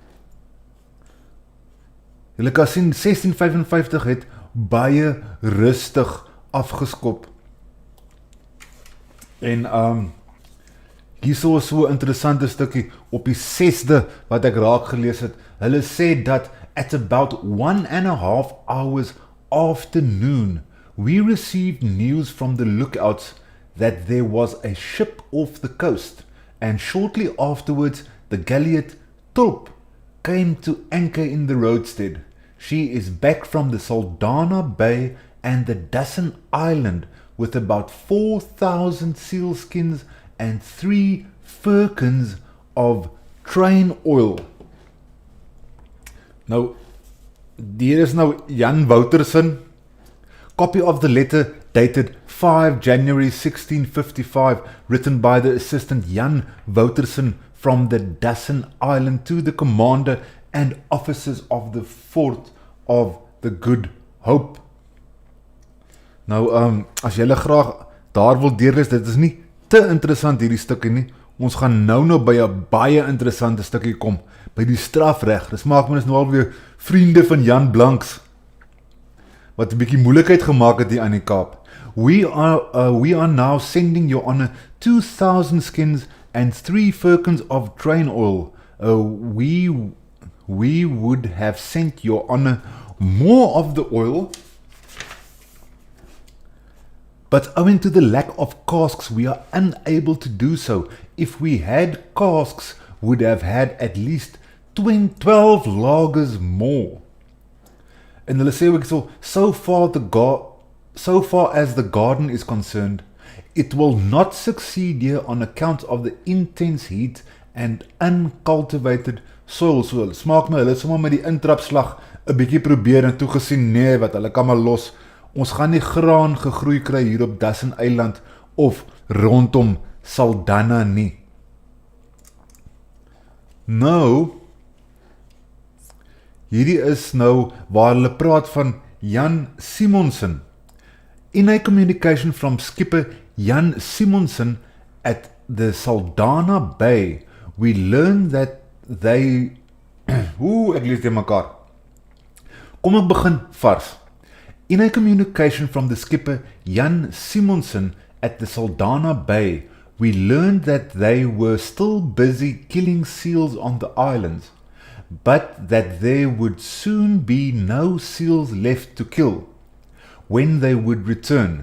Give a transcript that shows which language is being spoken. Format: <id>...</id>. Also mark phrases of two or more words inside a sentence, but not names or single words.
<af>Julle kan sien, 16:55 het baie rustig afgeskop. En hierso is so 'n interessante stukkie op die 6de wat ek raak gelees het. Hulle sê dat</af> <en>at about 1.5 hours after noon, we received news from the lookouts that there was a ship off the coast, and shortly afterwards the galleot Thom came to anchor in the roadstead. She is back from the Saldanha Bay and the Dussen Island with about 4,000 sealskins and 3 firkins of train oil.</en> <af>Nou, hier is nou Jan Woutersen,</af> <en>copy of the letter dated 5 January 1655, written by the assistant Jan Woutersen from the Dussen Island to the commander and officers of the fort of the Good Hope.</en> <af>Nou, as julle graag daar wil deurlees, dit is nie te interessant hierdie stukkie nie. Ons gaan nou by 'n baie interessante stukkie kom, by die strafreg. Dis maak my nou alweer vriende van Jan Blanks, wat 'n bietjie moeilikheid gemaak het hier aan die Kaap.</af> <en>We are now sending your honor 2,000 skins and 3 firkins of train oil. We would have sent your honor more of the oil, but owing to the lack of casks, we are unable to do so. If we had casks, would have had at least 12 lagers more.</en> <af>En hulle sê ook</af> <en>so far as the garden is concerned, it will not succeed here on account of the intense heat and uncultivated soil.</en> <af>So hulle smaak my, hulle sommer met die intrapslag 'n bietjie probeer en toe gesien, nee, wat hulle kan maar los. Ons gaan nie graan gegroei kry hier op Dussen Eiland of rondom Saldanha nie. Nou, hierdie is nou waar hulle praat van Jan Simonsen.</af> <en>In a communication from skipper Jan Simonsen at the Saldanha Bay, we learned that they...</en> <af>ek lees dit mekaar. Kom ek begin vars.</af> <en>In a communication from the skipper Jan Simonsen at the Saldanha Bay, we learned that they were still busy killing seals on the islands, but that there would soon be no seals left to kill when they would return.</en>